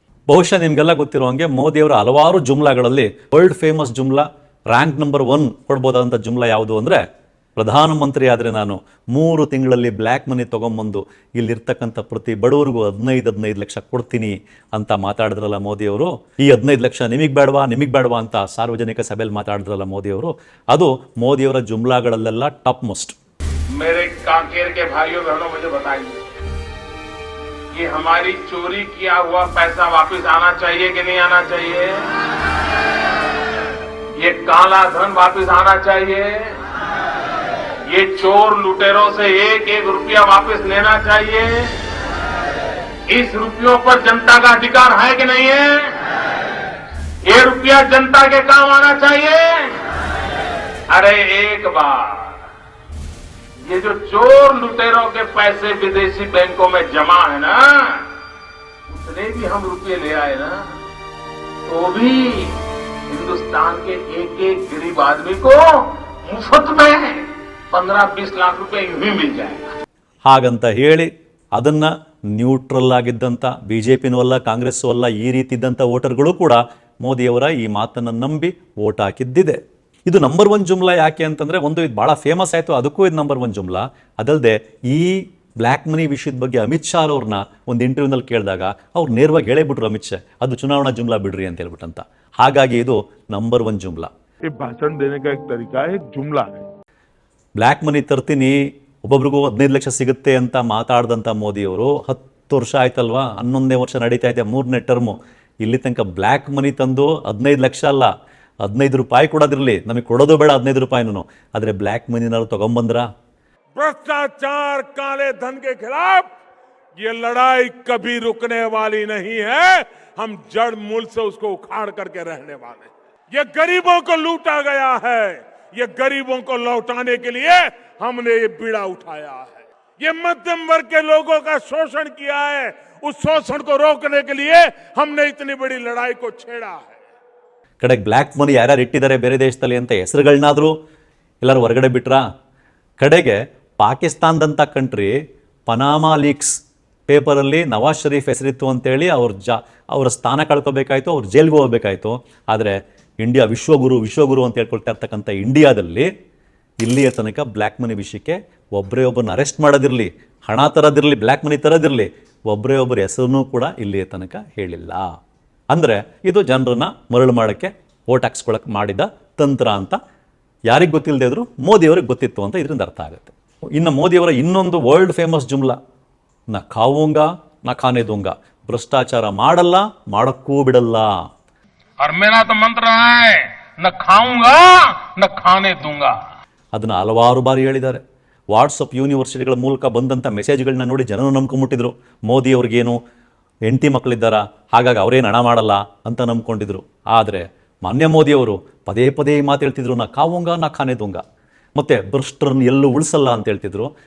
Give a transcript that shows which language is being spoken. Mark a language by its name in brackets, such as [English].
[Kannada] ಬಹುಶಃ ನಿಮಗೆಲ್ಲ ಗೊತ್ತಿರೋ ಹಾಗೆ ಮೋದಿಯವರ ಹಲವಾರು ಜುಮ್ಲಾಗಳಲ್ಲಿ ವರ್ಲ್ಡ್ ಫೇಮಸ್ ಜುಮ್ಲಾ, ರ್ಯಾಂಕ್ ನಂಬರ್ 1 ಕೊಡ್ಬೋದಾದಂಥ ಜುಮ್ಲಾ ಯಾವುದು ಅಂದರೆ, ಪ್ರಧಾನಮಂತ್ರಿ ಆದರೆ ನಾನು 3 ತಿಂಗಳಲ್ಲಿ ಬ್ಲ್ಯಾಕ್ ಮನಿ ತೊಗೊಂಬಂದು ಇಲ್ಲಿರ್ತಕ್ಕಂಥ ಪ್ರತಿ ಬಡವರಿಗೂ 15 ಲಕ್ಷ ಕೊಡ್ತೀನಿ ಅಂತ ಮಾತಾಡಿದ್ರಲ್ಲ ಮೋದಿಯವರು. ಈ 15 ಲಕ್ಷ ನಿಮಗೆ ಬೇಡವಾ ಅಂತ ಸಾರ್ವಜನಿಕ ಸಭೆಯಲ್ಲಿ ಮಾತಾಡಿದ್ರಲ್ಲ ಮೋದಿಯವರು. ಅದು ಮೋದಿಯವರ ಜುಮ್ಲಾಗಳಲ್ಲೆಲ್ಲ ಟಾಪ್ ಮೋಸ್ಟ್. [Hindi] मेरे कांकेर के भाइयों बहनों मुझे बताइए कि हमारी चोरी किया हुआ पैसा वापस आना चाहिए कि नहीं आना चाहिए? ये काला धन वापस आना चाहिए? ये चोर लुटेरों से एक रुपया वापस लेना चाहिए? इस रुपयों पर जनता का अधिकार है कि नहीं है? ये रुपया जनता के काम आना चाहिए? अरे एक बार ये जो चोर लुटेरों के पैसे विदेशी बैंकों में जमा है ना, उतने भी हम रुपये ले आए ना, तो भी हिंदुस्तान के एक गरीब आदमी को मुफ्त में 15-20 लाख रुपए यूं ही मिल जाएगा. [Kannada] ಹಾಗಂತ ಹೇಳಿ ಅದನ್ನ ನ್ಯೂಟ್ರಲ್ ಆಗಿದ್ದಂಥ ಬಿಜೆಪಿನೂ ಅಲ್ಲ, ಕಾಂಗ್ರೆಸ್ಸೂ ಅಲ್ಲ, ಈ ರೀತಿ ಇದ್ದಂಥ ವೋಟರ್ಗಳು ಕೂಡ ಮೋದಿಯವರ ಈ ಮಾತನ್ನು ನಂಬಿ ವೋಟ್ ಹಾಕಿದ್ದಿದೆ. ಇದು ನಂಬರ್ 1 ಜುಮ್ಲಾ. ಯಾಕೆ ಅಂತಂದರೆ, ಒಂದು ಇದು ಭಾಳ ಫೇಮಸ್ ಆಯಿತು, ಅದಕ್ಕೂ ಇದು ನಂಬರ್ 1 ಜುಮ್ಲಾ. ಅದಲ್ಲದೆ ಈ ಬ್ಲ್ಯಾಕ್ ಮನಿ ವಿಷಯದ ಬಗ್ಗೆ ಅಮಿತ್ ಶಾ ಅವ್ರನ್ನ ಒಂದು ಇಂಟರ್ವ್ಯೂನಲ್ಲಿ ಕೇಳಿದಾಗ ಅವ್ರು ನೇರವಾಗಿ ಹೇಳೇಬಿಟ್ರು, ಅಮಿತ್ ಶಾ ಅದು ಚುನಾವಣಾ ಜುಮ್ಲಾ ಬಿಡ್ರಿ ಅಂತ ಹೇಳ್ಬಿಟ್ಟಂತ. ಹಾಗಾಗಿ ಇದು ನಂಬರ್ 1 ಜುಮ್ಲಾ. [Hindi] ಭಾಷಣ ದೇನೆ ಕಾ ಏಕ್ ತರೀಕಾ ಹೈ, ಜುಮ್ಲಾ ಹೈ. [Kannada] ಬ್ಲ್ಯಾಕ್ ಮನಿ ತರ್ತೀನಿ, ಒಬ್ಬೊಬ್ರಿಗೂ 15 ಲಕ್ಷ ಸಿಗುತ್ತೆ ಅಂತ ಮಾತಾಡ್ದಂಥ ಮೋದಿಯವರು 10 ವರ್ಷ ಆಯ್ತಲ್ವಾ, 11ನೇ ವರ್ಷ ನಡೀತಾ ಇದೆ, 3ನೇ ಟರ್ಮು. ಇಲ್ಲಿ ತನಕ ಬ್ಲ್ಯಾಕ್ ಮನಿ ತಂದು 15 ಲಕ್ಷ ಅಲ್ಲ, 15 ರೂಪಾಯಿ ಕೊಡೋದಿರಲಿ, ನಮಗೆ ಕೊಡೋದು ಬೇಡ 15 ರೂಪಾಯಿನೂ, ಆದರೆ ಬ್ಲ್ಯಾಕ್ ಮನಿನಾರು ತಗೊಂಬಂದ್ರ? [Hindi] भ्रष्टाचार काले धन के खिलाफ ये लड़ाई कभी रुकने वाली नहीं है. हम जड़ मूल से उसको उखाड़ करके रहने वाले. ये गरीबों को लूटा गया है, ये गरीबों को लौटाने के लिए हमने ये बीड़ा उठाया है. ये मध्यम वर्ग के लोगों का शोषण किया है, उस शोषण को रोकने के लिए हमने इतनी बड़ी लड़ाई को छेड़ा है. [Kannada] ಕಡೆಗೆ ಬ್ಲ್ಯಾಕ್ ಮನಿ ಯಾರ್ಯಾರು ಇಟ್ಟಿದ್ದಾರೆ ಬೇರೆ ದೇಶದಲ್ಲಿ ಅಂತ ಹೆಸರುಗಳನ್ನಾದರೂ ಎಲ್ಲರೂ ಹೊರಗಡೆ ಬಿಟ್ರಾ? ಕಡೆಗೆ ಪಾಕಿಸ್ತಾನದಂಥ ಕಂಟ್ರಿ ಪನಾಮಾ ಲೀಕ್ಸ್ ಪೇಪರಲ್ಲಿ ನವಾಜ್ ಶರೀಫ್ ಹೆಸರಿತ್ತು ಅಂತೇಳಿ ಅವರ ಸ್ಥಾನ ಕಳ್ಕೊಬೇಕಾಯ್ತು, ಅವ್ರು ಜೈಲ್ಗೆ ಹೋಗ್ಬೇಕಾಯ್ತು. ಆದರೆ ಇಂಡಿಯಾ ವಿಶ್ವಗುರು ಅಂತ ಹೇಳ್ಕೊಳ್ತಾ ಇರ್ತಕ್ಕಂಥ ಇಂಡಿಯಾದಲ್ಲಿ ಇಲ್ಲಿಯ ತನಕ ಬ್ಲ್ಯಾಕ್ ಮನಿ ವಿಷಯಕ್ಕೆ ಒಬ್ಬರೇ ಒಬ್ಬರನ್ನ ಅರೆಸ್ಟ್ ಮಾಡೋದಿರಲಿ, ಹಣ ತರೋದಿರಲಿ, ಬ್ಲ್ಯಾಕ್ ಮನಿ ತರೋದಿರಲಿ, ಒಬ್ಬರೇ ಒಬ್ಬರ ಹೆಸರನ್ನೂ ಕೂಡ ಇಲ್ಲಿಯ ತನಕ ಹೇಳಿಲ್ಲ. ಅಂದರೆ ಇದು ಜನರನ್ನ ಮರಳು ಮಾಡೋಕ್ಕೆ ಓಟ್ ಹಾಕ್ಸ್ಕೊಳಕ್ಕೆ ಮಾಡಿದ ತಂತ್ರ ಅಂತ ಯಾರಿಗೆ ಗೊತ್ತಿಲ್ಲದೆ ಇದ್ರು ಮೋದಿಯವ್ರಿಗೆ ಗೊತ್ತಿತ್ತು ಅಂತ ಇದರಿಂದ ಅರ್ಥ ಆಗುತ್ತೆ. ಇನ್ನು ಮೋದಿಯವರ ಇನ್ನೊಂದು ವರ್ಲ್ಡ್ ಫೇಮಸ್ ಜುಮ್ಲಾ, [Hindi] ನಾ ಖಾವೂಂಗ ನಾ ಖಾನೆ ದೂಂಗ, [Kannada] ಭ್ರಷ್ಟಾಚಾರ ಮಾಡಲ್ಲ, ಮಾಡೋಕ್ಕೂ ಬಿಡಲ್ಲ. [Hindi] और मेरा तो मंत्र है, न खाऊंगा न खाने दूंगा. [Kannada] ಅದನ್ನು ಹಲವಾರು ಬಾರಿ ಹೇಳಿದ್ದಾರೆ. ವಾಟ್ಸಪ್ ಯೂನಿವರ್ಸಿಟಿಗಳ ಮೂಲಕ ಬಂದಂಥ ಮೆಸೇಜ್ಗಳನ್ನ ನೋಡಿ ಜನರು ನಂಬ್ಕೊಂಡ್ಬಿಟ್ಟಿದ್ರು. ಮೋದಿ ಅವ್ರಿಗೇನು ಹೆಂಡತಿ ಮಕ್ಕಳಿದ್ದಾರ, ಹಾಗಾಗಿ ಅವರೇನು ಹಣ ಮಾಡಲ್ಲ ಅಂತ ನಂಬ್ಕೊಂಡಿದ್ರು. ಆದರೆ ಮಾನ್ಯ ಮೋದಿಯವರು ಪದೇ ಪದೇ ಮಾತು ಹೇಳ್ತಿದ್ರು, [Hindi] ನಾ ಖಾವೂಂಗ ನಾ ಖಾನೆ ದೂಂಗ, [Kannada] ಮತ್ತು ಭ್ರಷ್ಟರನ್ನು ಎಲ್ಲೂ ಉಳಿಸಲ್ಲ ಅಂತ ಹೇಳ್ತಿದ್ರು.